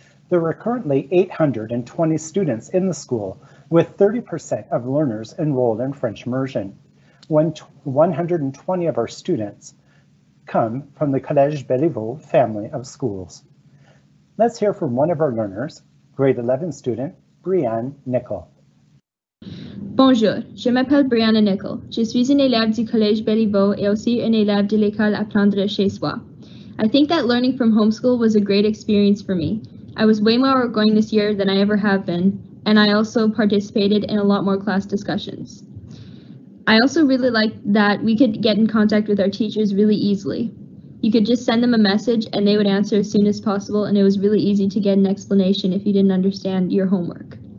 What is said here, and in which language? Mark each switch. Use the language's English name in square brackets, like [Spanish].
[English] There are currently 820 students in the school, with 30% of learners enrolled in French immersion. 120 of our students come from the Collège Béliveau family of schools. Let's hear from one of our learners, grade 11 student, Brianne Nickel. [French] Bonjour, je m'appelle Brianna Nickel. Je suis une élève du Collège Béliveau et aussi une élève de l'école Apprendre chez soi. [English] I think that learning from homeschool was a great experience for me. I was way more outgoing this year than I ever have been, and I also participated in a lot more class discussions. I also really liked that we could get in contact with our teachers really easily. You could just send them a message and they would answer as soon as possible, and it was really easy to get an explanation if you didn't understand your homework.